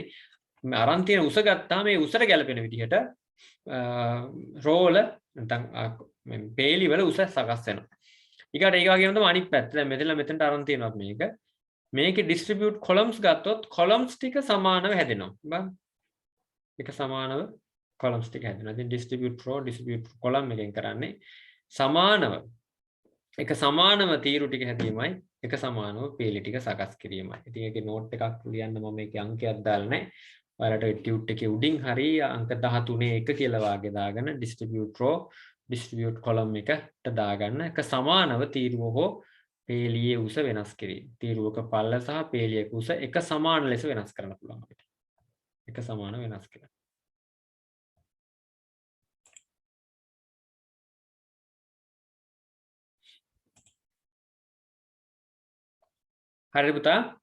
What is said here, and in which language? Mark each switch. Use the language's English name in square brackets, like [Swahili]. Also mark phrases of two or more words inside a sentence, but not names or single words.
[Sinhala] මේ අරන් තියෙන උස ගත්තාම මේ උසට ගැලපෙන විදිහට row වල නැත්නම් මේ පේලි වල උස සකස් වෙනවා. ඊකට ඒක වගේම තමයි අනිත් පැත්ත. දැන් මෙතනට අරන් තියෙනවා මේක. මේකේ [English] distribute columns [Sinhala] ගත්තොත් columns ටික සමානව හැදෙනවා. බලන්න. එක සමානව columns ටික හැදෙනවා. ඉතින් [English] distribute row distribute column [Sinhala] එකෙන් කරන්නේ සමානව එක සමානව තීරු ටික හැදීමයි එක සමානව පේලි ටික සකස් කිරීමයි. ඉතින් ඒකේ නෝට් එකක් ලියන්න මම මේකේ අංකයක් දාලා නැහැ. ඔයාලට ටියුට් එකේ උඩින් හරි අංක 13 1 කියලා වාගේ දාගෙන [English] distribute row distribute column [Sinhala] එකට දාගන්න එක සමානව තීරුව හෝ පේලියේ උස වෙනස් කිරීම. තීරුවක පළල සහ පේලියක උස එක සමාන ලෙස වෙනස් කරන්න පුළුවන් අපිට. එක සමාන වෙනස් කරන්න. හරිද පුතා?